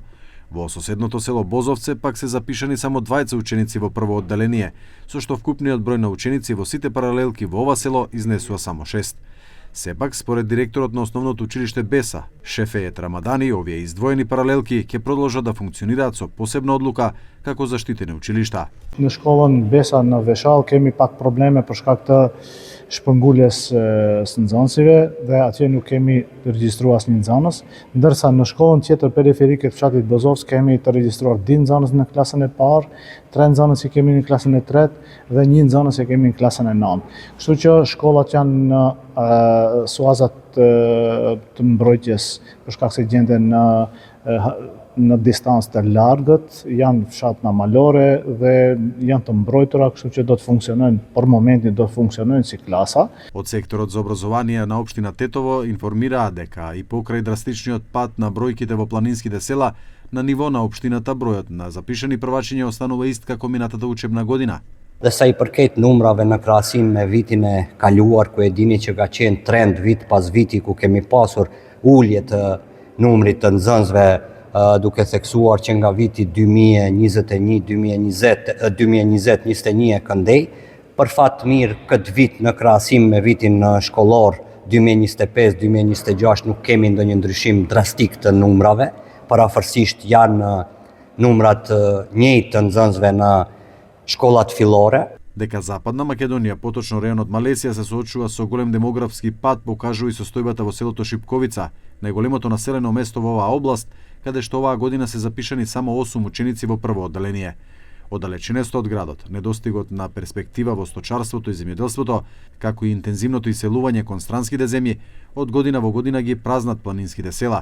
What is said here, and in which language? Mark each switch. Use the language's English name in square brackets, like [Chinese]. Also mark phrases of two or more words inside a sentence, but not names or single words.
[Macedonian] Во соседното село Бозовце пак се запишани само 20 ученици во прво одделение, со што вкупниот број на ученици во сите паралелки во ова село изнесува само 6. Сепак, според директорот на основното училиште Беса, Шефеет Рамадани, овие издвоени паралелки ќе продолжат да функционираат со посебна одлука како заштитени училишта. [Albanian] Në shkollën Besa në Veshall kemi pak probleme për shkak të shpërnguljes së nxënësve dhe atje nuk kemi të regjistruar asnjë nxënës, ndërsa në shkollën tjetër periferike të fshatit Bozovc kemi të regjistruar 2 nxënës në klasën e parë, 3 nxënës që kemi në klasën e tretë dhe 1 nxënës që kemi në klasën e 9. Kështu që shkollat janë në suazat të mbrojtjes për shkak se gjenden në distancë të largët, janë fshatna malore dhe janë të mbrojtura, kështu që do të funksionojnë, për momentin do të funksionojnë si klasa. [Macedonian] Од секторот за образование на општина Тетово информираа дека и покрај драстичниот пад на бројките во планинските села, на ниво на општината бројот на запишани првачиња останува ист како минатата учебна година. [Albanian] Dhe sa i përket numrave në krahasim me vitin e kaluar, ku e dini që ka qenë trend vit pas viti ku kemi pasur ulje të numrit të nxënësve, duke theksuar që nga viti 2021 e këndej, për fat mirë këtë vit në krahasim me vitin shkollor 2025-2026 nuk kemi ndonjë ndryshim drastik të numrave, parafërsisht janë numrat njëjtë të nxënësve në shkollat fillore. [Macedonian] Дека Западна Македонија, поточно районот Малесија, се соочува со голем демографски пад, покажува и состојбата во селото Шипковица, најголемото населено место во оваа област, каде што оваа година се запишани само 8 ученици во прво одделение. Оддалеченоста од градот, недостигот на перспектива во сточарството и земјоделството, како и интензивното иселување кон странските земји, од година во година ги празнат планинските села.